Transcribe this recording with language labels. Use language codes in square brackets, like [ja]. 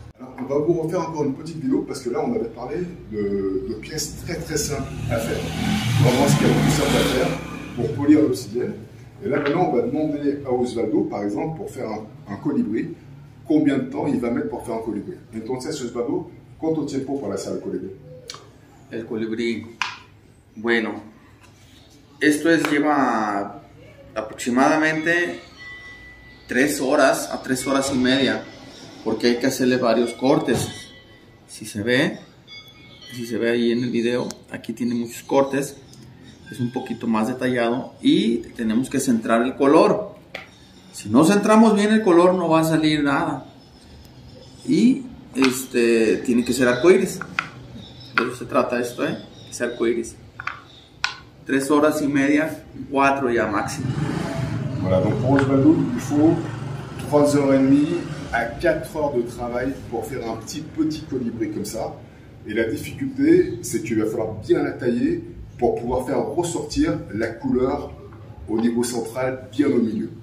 [fr] Alors, on va vous refaire encore une petite vidéo parce que là on avait parlé de pièces très très simples à faire. Vraiment ce qu'il y a de plus simple à faire pour polir l'obsidienne. Et là maintenant on va demander à Osvaldo par exemple pour faire un colibri, combien de temps il va mettre pour faire un colibri. [es] Entonces Osvaldo, ¿cuánto tiempo para hacer el colibrí? El colibrí, bueno, esto lleva aproximadamente 3 horas a 3 horas y media, porque hay que hacerle varios cortes. Si se ve ahí en el video, aquí tiene muchos cortes, es un poquito más detallado y tenemos que centrar el color. Si no centramos bien el color no va a salir nada. Y tiene que ser arcoíris. De eso se trata esto, que sea arcoíris. 3 horas y media, 4 ya máximo. [fr] Voilà, donc pour Osvaldo, il faut 3 heures et demie à 4 heures de travail pour faire un petit colibri comme ça. Et la difficulté, c'est qu'il va falloir bien la tailler pour pouvoir faire ressortir la couleur au niveau central, bien au milieu.